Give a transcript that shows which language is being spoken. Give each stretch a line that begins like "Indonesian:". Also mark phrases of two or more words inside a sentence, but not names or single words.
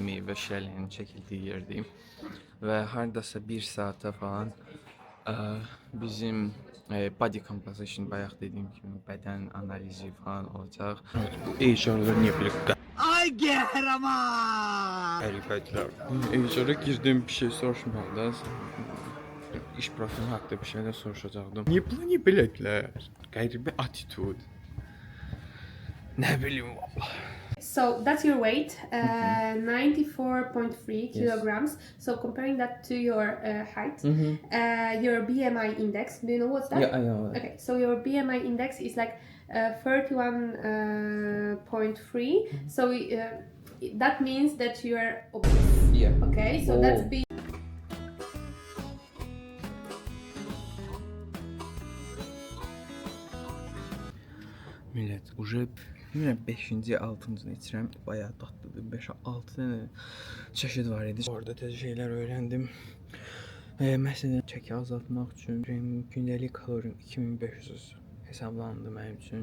Azerbaijani: meyvə şirələrinin çəkildiyi yerdir və hardasa 1 saata falan bizim
English: body composition
Azerbaijani: bayaq dediyim kimi bədən analizi falan olacaq. Bu eşarlar niyə belə ay qəhrəman! Ərifətlər. Eşara girdim, bir şey soruşmadı. İş profili haqqında bir şeylər soruşacaqdım. Niyə belədilər? Qəribə attitude. Ne bileyim valla.
English: So that's your weight, 94.3 kilograms. So comparing that to your height, your BMI index, do you know what's that? Yeah, I know. Okay, so your BMI index is like 31.3. So that means that you are obese. Yeah. Okay, so that's B.
Azerbaijani: Millət, bilmirəm 5-ci, 6-cını içirəm. Bayağı dadlıdır. 5-6 dənə çeşid var idi. Orada təzə şeylər öyrəndim. Məsələn, çəki azaltmaq üçün gündəlik kalorim 2500 hesablandı mənim üçün.